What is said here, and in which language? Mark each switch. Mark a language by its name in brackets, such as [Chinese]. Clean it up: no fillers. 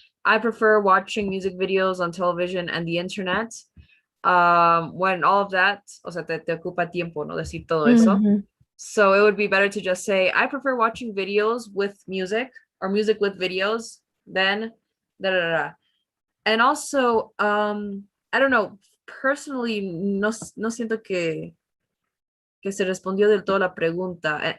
[English] I prefer watching music videos on television and the internet. When all of that, [Spanish] o sea, te ocupa tiempo, ¿no? Decir todo eso. Mhm. [English] So it would be better to just say, I prefer watching videos with music or music with videos than da da da. And also, I don't know, personally, [Spanish] no siento que se respondió del todo la pregunta.